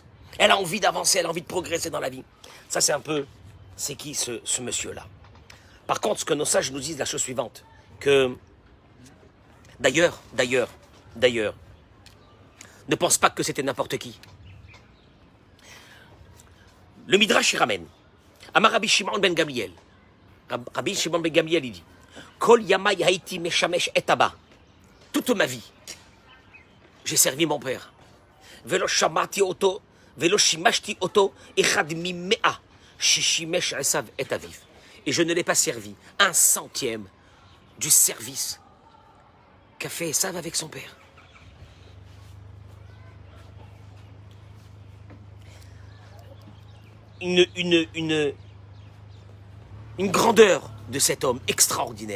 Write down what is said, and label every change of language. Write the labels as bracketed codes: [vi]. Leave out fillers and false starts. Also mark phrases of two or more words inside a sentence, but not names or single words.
[fr] Elle a envie d'avancer, elle a envie de progresser dans la vie. Ça, c'est un peu, c'est qui ce monsieur-là? Par contre, ce que nos sages nous disent, la chose suivante, que d'ailleurs, ne pense pas que c'était n'importe qui. Le Midrash, il ramène. [he] אמר רבי שמעון בן גמליאל. Rabbi Shimon ben Gamliel, [fr] il dit, [he] כל ימי הייתי משמש את אבא. [fr] Toute ma vie, j'ai servi mon père. [he] ולא שמעתי אותו, ולא שימשתי אותו, אחד ממאה, ששימש עשו את אביו. [fr] Et je ne l'ai pas servi 1/100 du service qu'a fait Esav avec son père. Une grandeur de cet homme extraordinaire.